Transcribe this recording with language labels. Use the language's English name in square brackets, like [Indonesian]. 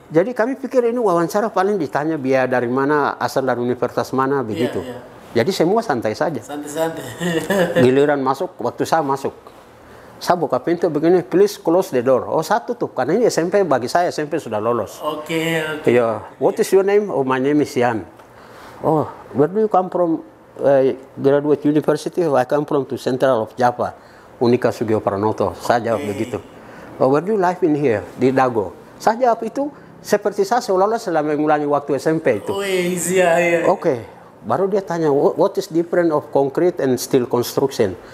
[Indonesian] Jadi kami pikir ini wawancara paling ditanya biaya dari mana, asal dari universitas mana begitu. Iya. Jadi semua santai saja. Santai-santai. Giliran masuk, waktu saya masuk, saya buka pintu begini, [English] please close the door. [Indonesian] Oh satu tuh, karena ini SMP, bagi saya SMP sudah lolos. Oke. [English] Yeah. What is your name? Oh, my name is Yan. Oh, where do you come from? Graduate University. I come from to Central of Java, Unika Sugio Pranoto. [Indonesian] Saya jawab begitu. [English] Oh, where do you live in here? [Indonesian] Di Dago. Saya jawab itu seperti saya seolah-olah selama mengulangi waktu SMP itu. Oh iya. Oke. Baru dia tanya, [English] what is different of concrete and steel construction?